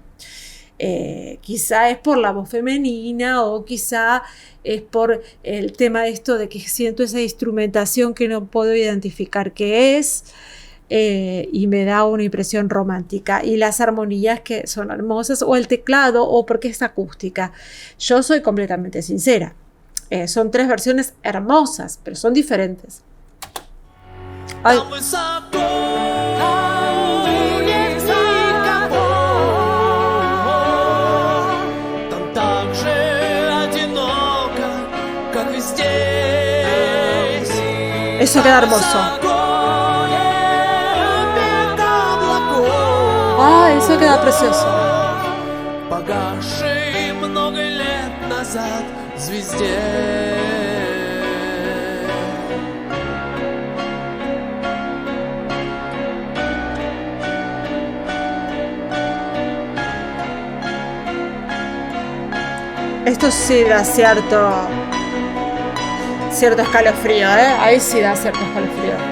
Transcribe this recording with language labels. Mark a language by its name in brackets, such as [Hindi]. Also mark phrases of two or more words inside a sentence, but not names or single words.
[Spanish] Quizá es por la voz femenina o quizá es por el tema de esto de que siento esa instrumentación que no puedo identificar qué es, y me da una impresión romántica, y las armonías que son hermosas, o el teclado, o porque es acústica. Yo soy completamente sincera, son 3 versiones hermosas, pero son diferentes. Ay. [Russian] Там высоко, нет никого. Там так же одиноко, как и здесь. [Spanish] Eso queda hermoso. Ah, eso queda precioso. [Russian] Погасшей много лет назад звезде. [Spanish] Esto sí da cierto escalofrío, ahí sí da cierto escalofrío.